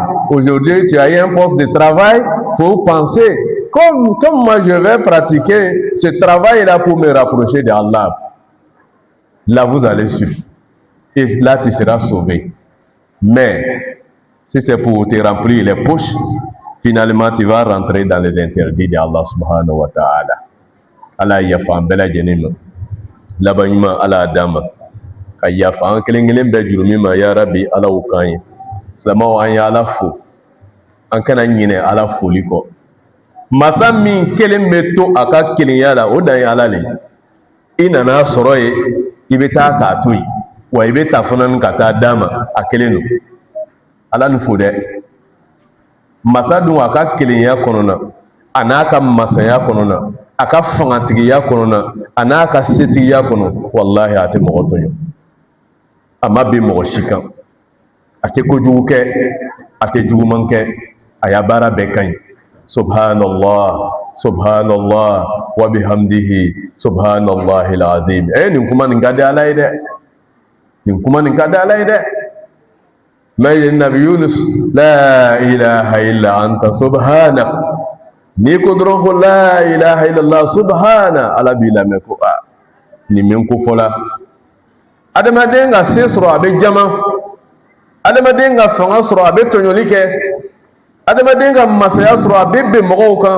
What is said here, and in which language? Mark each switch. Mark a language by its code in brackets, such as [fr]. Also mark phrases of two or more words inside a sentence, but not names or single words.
[fr] Aujourd'hui, tu as un poste de travail, il faut penser, comme moi je vais pratiquer ce travail-là pour me rapprocher d'Allah. Là, vous allez suivre. Et là, tu seras sauvé. Mais, si c'est pour te remplir les poches, finalement, tu vas rentrer dans les interdits d'Allah [ar] سبحانه وتعالى. [bm] Allah yafa bela jenima. Labanima ala dama. Ka yafa an kelen be jurumima [ar] يا ربي [bm] ala ukanye. Slama an ya ala fo. An kana nyine ala foli ko. Masa min kelen be to aka kelenya la o dan ala le. Ina na soro ye ibe ta ka to yi. Wa ibe ta fanan ka ta dama a kelen no. Ala nu fo de. Masa dun aka kelenya konona. Anaka masaya konona. Aka fangantigiya konona. Anaka setigiya kono. Wallahi ate mogo tonyo. Ama be mogo shikan. Ate kojugu kɛ, ate juguman kɛ, a y'a baara bɛɛ ka ɲi. [ar] سبحان الله، سبحان الله، وبحمده, سبحان الله العظيم. [bm] Nin kuma nin ka di Ala ye dɛ. Nin kuma nin ka di Ala ye dɛ. [ar] Mais نبي يونس، لا إله إلا أنت سبحانك. [bm] Ni ko dɔrɔn ko [ar] لا إله إلا الله سبحان, [bm] Ala b'i lamɛn ko nin min ko fɔla. Adamaden ka se sɔrɔ a bɛ jama. Adamaden ka fanga sɔrɔ a bɛ tɔɲɔli kɛ. Adamaden ka masaya sɔrɔ a bɛ bɛn mɔgɔw kan.